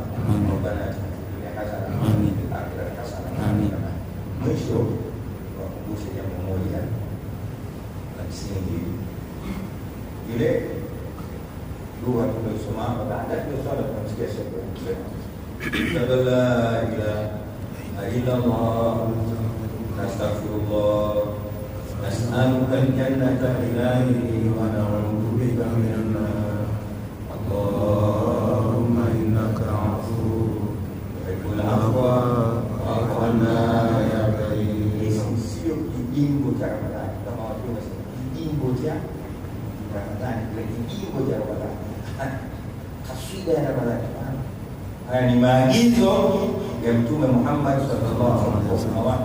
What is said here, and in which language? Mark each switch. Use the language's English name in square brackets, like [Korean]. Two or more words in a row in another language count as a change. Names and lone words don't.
[Arabic] ربنا آتنا حسنة وفي الآخرة حسنة. [Swahili] Mwisho wakumbushe jambo moja la msingi, ile dua tuliyosoma baada ya swala tunamsikia Sheikh kusema [Arabic] لا إله إلا الله نستغفر الله نسألك الجنة إلهي ونعوذ بك من النار. اللهم إنك عفو تحب العفو فاعف عنا يا كريم. [Swahili] Sio kijimbo cha Ramadhani kama watu wanasema kijimbo cha Ramadhani, kijimbo cha Ramadhani, kasida ya Ramadhani. Haya ni maagizo ya Mtume Muhammad [Arabic] صلى الله عليه وسلم.